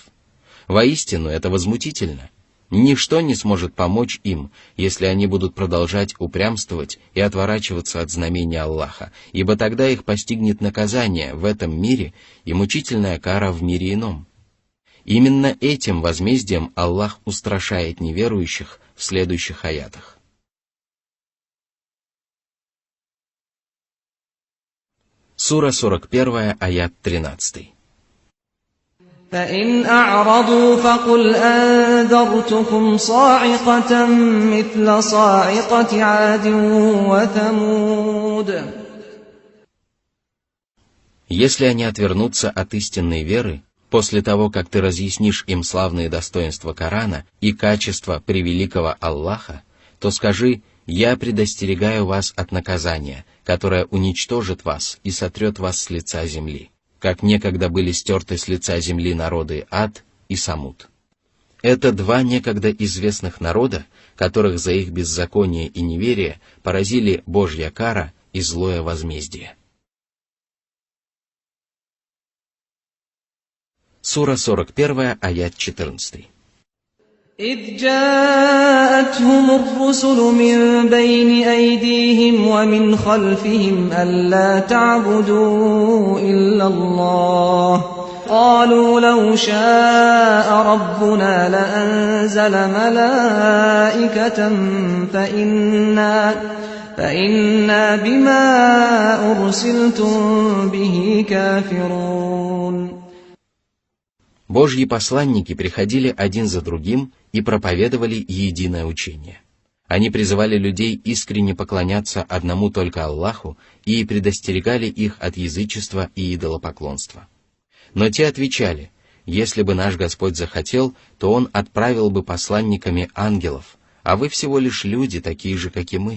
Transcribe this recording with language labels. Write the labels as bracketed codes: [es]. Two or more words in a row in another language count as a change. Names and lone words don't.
[ru] Воистину, это возмутительно. Ничто не сможет помочь им, если они будут продолжать упрямствовать и отворачиваться от знамения Аллаха, ибо тогда их постигнет наказание в этом мире и мучительная кара в мире ином. Именно этим возмездием Аллах устрашает неверующих в следующих аятах. Сура 41, аят 13. [ar] فإن أعرضوا فقل أنذرتكم صاعقة مثل صاعقة عاد وثمود. [ru] Если они отвернутся от истинной веры, после того, как ты разъяснишь им славные достоинства Корана и качества превеликого Аллаха, то скажи: «Я предостерегаю вас от наказания, которое уничтожит вас и сотрет вас с лица земли, как некогда были стерты с лица земли народы Ад и Самуд». Это два некогда известных народа, которых за их беззаконие и неверие поразили Божья кара и злое возмездие. Сура 41, аят 14. [ar] إذ جاءتهم الرسل من بين أيديهم ومن خلفهم ألا تعبدوا إلا الله قالوا لو شاء ربنا لأنزل ملائكة فإنا بما أرسلتم به كافرون. [ru] Божьи посланники приходили один за другим и проповедовали единое учение. Они призывали людей искренне поклоняться одному только Аллаху и предостерегали их от язычества и идолопоклонства. Но те отвечали: если бы наш Господь захотел, то Он отправил бы посланниками ангелов, а вы всего лишь люди, такие же, как и мы.